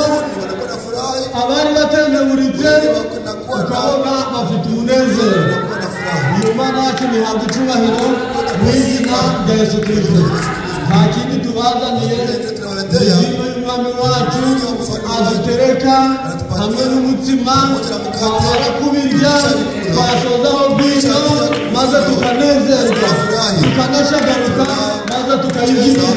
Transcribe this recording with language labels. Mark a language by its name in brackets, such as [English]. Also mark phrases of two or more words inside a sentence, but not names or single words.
[Swahili] wanakuwa na furaha [Kinyarwanda] abari batendeburitse ukabona bafite umunezero [Swahili] wanakuwa na furaha [Kinyarwanda] iyo Mana yacu ntihabwa icyubahiro mu izina rya Yesu Kristo nta kindi tubazaniye izina y'umwami wacu adutereka hamwe n'umutsima twamara kubirya twasozaho bwino maze tukanezerwa tukanashagaruka maze tukayibyinira